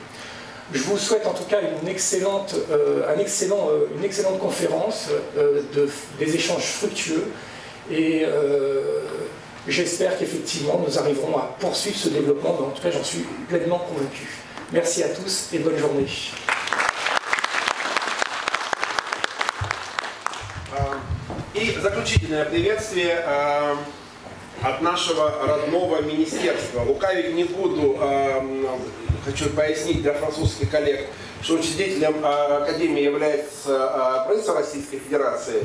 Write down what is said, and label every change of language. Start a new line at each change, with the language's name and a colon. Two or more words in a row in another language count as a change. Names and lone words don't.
French: Je vous souhaite en tout cas une excellente conférence, des échanges fructueux et j'espère qu'effectivement nous arriverons à poursuivre ce développement, mais en tout cas j'en suis pleinement convaincu. Merci à tous et bonne journée.
Russian: И заключительное приветствие от нашего родного министерства. Лукавить не буду, хочу пояснить для французских коллег, что учредителем Академии является правительство Российской Федерации.